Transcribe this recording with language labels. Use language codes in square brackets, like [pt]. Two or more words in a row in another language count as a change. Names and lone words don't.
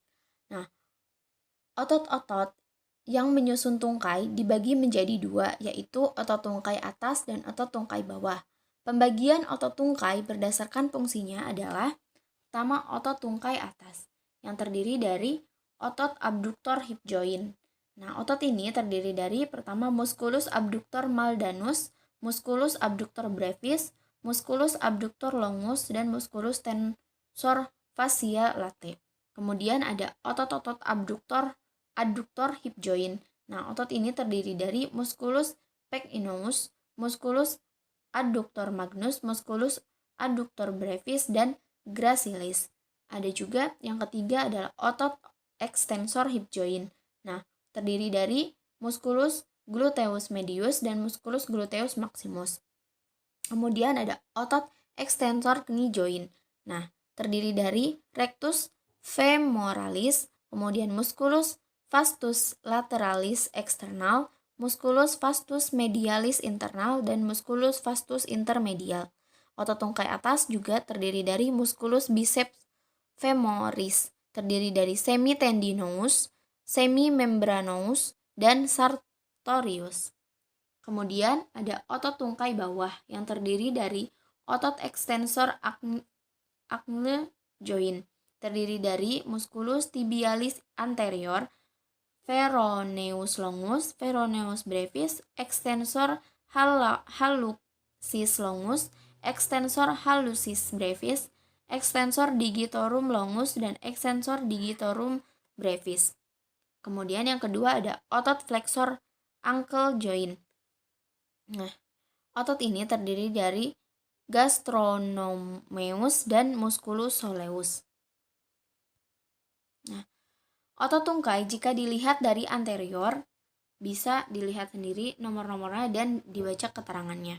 [id] Nah, otot-otot yang menyusun tungkai dibagi menjadi dua, yaitu otot tungkai atas dan otot tungkai bawah. Pembagian otot tungkai berdasarkan fungsinya adalah pertama otot tungkai atas yang terdiri dari otot abduktor [en] hip joint. [id] Nah, otot ini terdiri dari pertama [la] musculus abductor maldanus, musculus abductor brevis, musculus abductor longus, dan musculus tensor fascia latae. [id] Kemudian ada otot-otot [en] adductor hip joint. [id] Nah, otot ini terdiri dari [la] musculus pectineus, musculus adductor magnus, musculus adductor brevis, [id] dan gracilis. Ada juga yang ketiga adalah otot [en] extensor hip joint. [id] Nah, terdiri dari [la] musculus gluteus medius [id] dan [la] musculus gluteus maximus. [id] Kemudian ada otot [en] extensor knee joint. [id] Nah, terdiri dari [la] rectus femoralis, Kemudian musculus vastus lateralis eksternal, musculus vastus medialis [id] internal, dan [la] musculus vastus intermedial. [id] Otot tungkai atas juga terdiri dari [la] musculus biceps femoris, [id] terdiri dari semitendinous, semimembranous, dan sartorius. Kemudian ada otot tungkai bawah yang terdiri dari otot ekstensor [en] acne joint, [id] terdiri dari [la] musculus tibialis anterior, peroneus longus, peroneus brevis, extensor hallucis longus, extensor hallucis brevis, extensor digitorum longus, dan extensor digitorum brevis. [id] Kemudian yang kedua ada otot [en] flexor ankle joint. [id] Nah, otot ini terdiri dari gastrocnemius dan [la] musculus soleus. [id] Nah, otot tungkai jika dilihat dari anterior bisa dilihat sendiri nomor-nomornya dan dibaca keterangannya.